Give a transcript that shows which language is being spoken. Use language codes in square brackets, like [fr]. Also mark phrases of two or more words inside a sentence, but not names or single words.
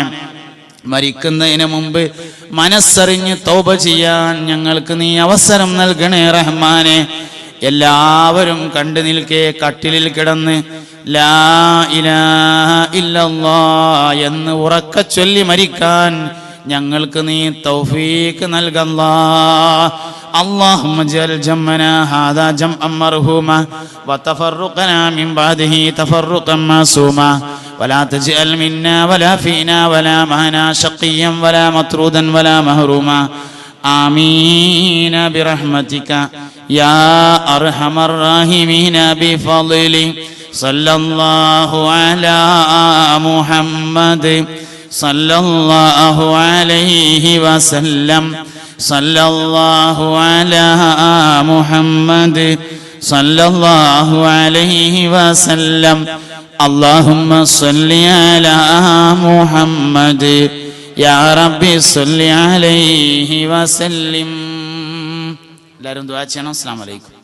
[ml] മരിക്കുന്നതിന് മുമ്പ് മനസ്സറിഞ്ഞ് തൗബ ചെയ്യാൻ ഞങ്ങൾക്ക് നീ അവസരം നൽകണേ റഹ്മാനെ. എല്ലാവരും കണ്ടു നിൽക്കെ കട്ടിലിൽ കിടന്ന് [ar] لا إله إلا الله [ml] എന്ന് ഉറക്കെ ചൊല്ലി മരിക്കാൻ ഞങ്ങൾക്ക് നീ തൗഫീഖ് നൽകല്ലാ. [ar] اللهم اجعل جمعنا هذا جمعا مرحوما وتفرقنا من بعده تفرقا معصوما ولا تجعل منا ولا فينا ولا معنا شقيا ولا مطرودا ولا محروما آمين برحمتك يا أرحم الراحمين بفضل صلى الله على محمد صلى الله عليه وسلم صلى الله على محمد صلى الله عليه وسلم. اللهم صل على محمد يا ربي صل عليه وسلم. [ml] എല്ലാവരും ദുആ ചെയ്യണം. [ar] السلام عليكم.